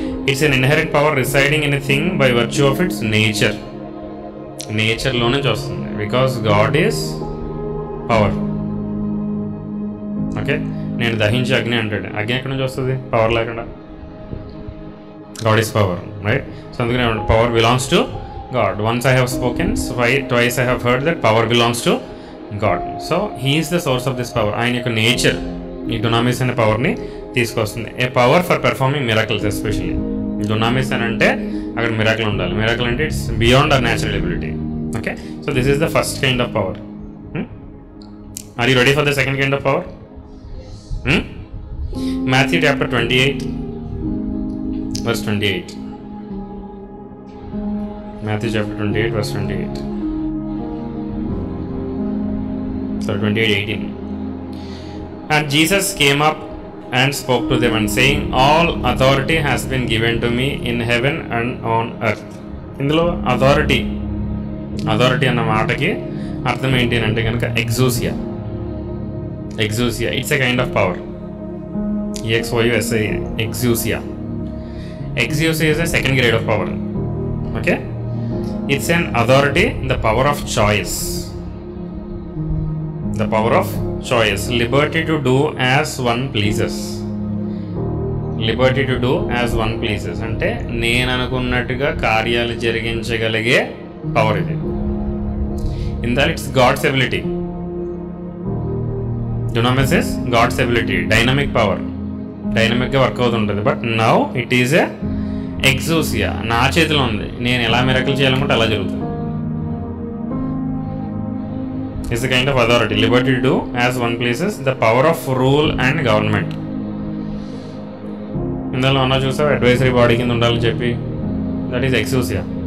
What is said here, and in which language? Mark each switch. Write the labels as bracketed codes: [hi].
[en] It's an inherent power residing in a thing by virtue of its nature. [te] నేచర్లో నుంచి వస్తుంది, [en] Because God is power. [te] Okay, నేను దహించి అగ్ని అంటాడు. అగ్ని ఎక్కడి నుంచి వస్తుంది? పవర్ లేకుండా. [en] God is power, right. So అందుకనే power belongs to God. Once I have spoken, twice I have heard that power belongs to God. So he is the source of this power. [te] ఆయన యొక్క nature ఈ డునామిస్ అనే పవర్ని తీసుకొస్తుంది. [en] A power for performing miracles especially. [te] డునామిస్ అని అంటే అక్కడ miracle ఉండాలి. మిరాకిల్ అంటే [en] It's beyond our natural ability. Okay, so this is the first kind of power. Are you ready for the second kind of power? Matthew chapter 28 verse 28. Matthew chapter 28 verse 28. Sorry, 28:18. And Jesus came up and spoke to them and saying, all authority has been given to me in heaven and on earth. [te] ఇందులో authority అన్న మాటకి అర్థం ఏంటి అంటే కనుక ఎగ్జూసియా. [en] It's a kind of power. EXOUSIA, exousia. Exousia is a second grade of power. Okay, it's an authority, the power of choice. The power of choice, liberty to do as one pleases. Liberty to do as one pleases [te] అంటే నేను అనుకున్నట్టుగా కార్యాలు జరిగించగలిగే power ఇది. [en] In that it's God's ability. Dunamis is God's ability, dynamic power. [te] డైనమిక్గా work అవుతుంటుంది. [en] But now it is a exousia. [te] నా చేతిలో ఉంది, నేను ఎలా మిరకల్ చేయాలనుకుంటే అలా జరుగుతుంది. [en] It's the kind of authority, liberty to do as one pleases, the power of rule and government. [te] ఇందులో అన్నా చూసావు అడ్వైజరీ బాడీ కింద ఉండాలని చెప్పి, [en] That is exousia.